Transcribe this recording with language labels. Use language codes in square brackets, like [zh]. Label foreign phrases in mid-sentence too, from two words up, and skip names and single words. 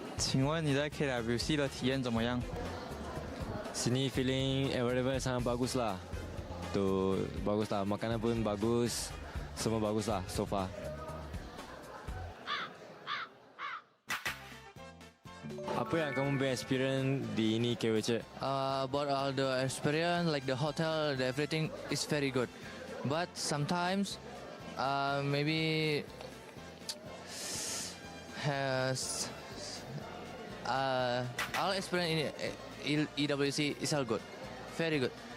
[zh] 请问你在 KWC 的体验怎么样？ [ms] Sini [en] feeling environment [ms] sangat bagus lah. Tu bagus lah, makanan pun bagus, semua bagus lah [en] so far. [ms] Apa yang kamu punya experience di ini KWC? [en] About all the experience, like the hotel, everything is very good. But sometimes, maybe has all experience in EWC is all good, very good.